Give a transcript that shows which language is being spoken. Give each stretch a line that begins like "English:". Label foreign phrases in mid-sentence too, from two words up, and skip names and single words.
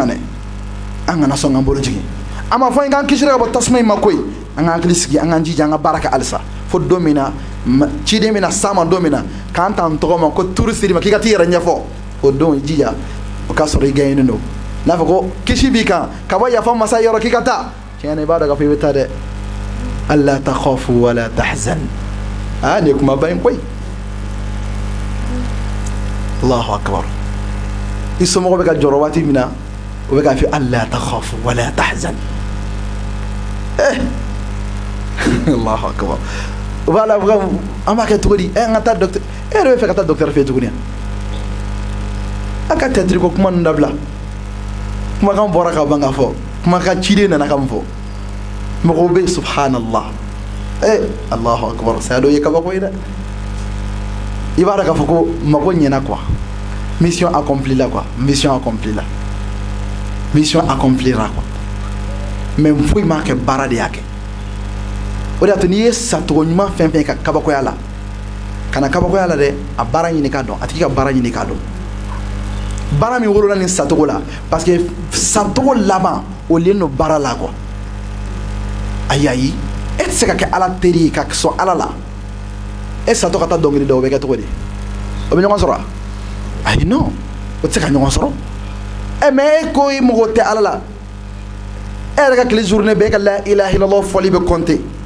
Bambara: dɛ an kana sɔn k'an bolo jigin an ma fɔ in k'an kisira ka bɔ tasuma in ma koyi an k'an hakili sigi an k'an jija an ka baara kɛ halisa fo don min na ciden bɛna s'a ma don min na k'an ta n tɔgɔ ma ko turu siri ma k'i ka t'i yɛrɛ ɲɛfɔ o don jija o k'a sɔrɔ i gagné don n'a fɔ ko kisi b'i kan ka bɔ yafa masa yɔrɔ k'i ka taa tiɲɛ na i b'a dɔn k'a fɔ i bɛ taa dɛ
Arabic: ألا تخافوا ولا تحزنوا
Bambara: nin ye kumaba in koyi
Arabic: الله أكبر
Bambara: i somɔgɔ bɛ ka jɔrɔ waati min na o bɛ k'a fɔ
Arabic: ألا تخافوا ولا تحزنوا الله أكبر
Bambara: o b'a la an b'a kɛ cogo di an ka taa docteur e yɛrɛ bɛ fɛ ka taa docteur fɛ yen tuguni a ka tɛtiri ko kuma ninnu dabila kumakan bɔra ka ban ka fɔ kumakan ciden nana ka mun fɔ mɔgɔw bɛ
Arabic: سبحان الله الله أكبر
Bambara: saya dɔ ye kabako ye dɛ i b'a dɔn k'a fɔ ko mago ɲɛna
French: quoi mission accomplie
Bambara: la
French: quoi mission accomplie
Bambara: la
French: mission accomplira quoi mais
Bambara: foyi m'a kɛ baara de y'a kɛ o de y'a to n'i ye sacogo ɲuman fɛn fɛn ka kabakoya la kana kabakoya la dɛ a baara ɲini k'a dɔn a tigi ka baara ɲini k'a dɔn baara min wolola nin sacogo la
French: parce que
Bambara: sacogo laban o len don baara la quoi ayi e tɛ se ka kɛ ala teri ye ka sɔn ala la e satɔ ka taa dɔnkili da o bɛ kɛ cogo di o bɛ ɲɔgɔn sɔrɔ wa ayi non o tɛ se ka ɲɔgɔn sɔrɔ mais e ko i mago tɛ ala la e yɛrɛ ka tile journée bɛɛ e ka
Arabic: لا إله إلا الله
Bambara: fɔli bɛ compter